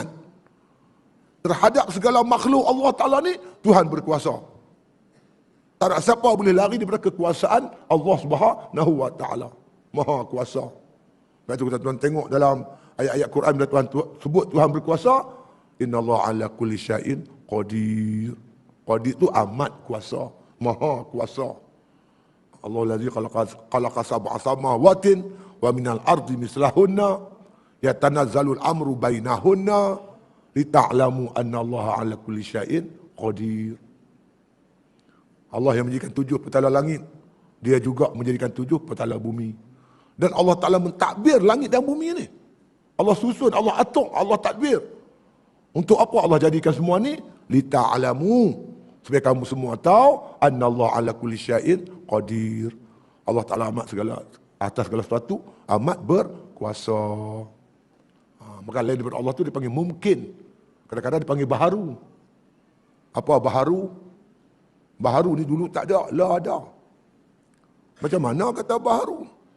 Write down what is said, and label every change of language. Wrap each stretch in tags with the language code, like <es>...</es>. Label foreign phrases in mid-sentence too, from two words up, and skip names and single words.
<ms>Terhadap segala makhluk Allah Ta'ala ni, Tuhan berkuasa. Tak ada siapa boleh lari daripada kekuasaan Allah</ms> <ar>سبحانه وتعالى.</ar> <ms>Maha kuasa. Lepas tu kita tuan tengok dalam ayat-ayat Quran bila Tuhan sebut Tuhan berkuasa,</ms> <ar>إن الله على كل شيء قدير.</ar> <ms>Qadir itu amat kuasa, maha kuasa.</ms> <ar>الله الذي خلق سبع سماوات ومن الأرض مثلهن يتنزل الأمر بينهن لتعلموا أن الله على كل شيء قدير.</ar> <ms>Allah yang menjadikan 7 petala langit, dia juga menjadikan 7 petala bumi. Dan Allah Ta'ala mentadbir langit dan bumi ini. Allah susun, Allah atur, Allah tadbir. Untuk apa Allah jadikan semua ni? Lita'alamu. Supaya kamu semua tahu,</ms> <ar>أن الله على كل شيء قدير.</ar> <ms>Allah Ta'ala amat segala, atas segala sesuatu, amat berkuasa. Maka lain daripada Allah tu dipanggil mungkin. Kadang-kadang dipanggil baharu. Apa baharu? Baharu ni dulu tak ada, lah ada. Macam mana kata baharu?</ms>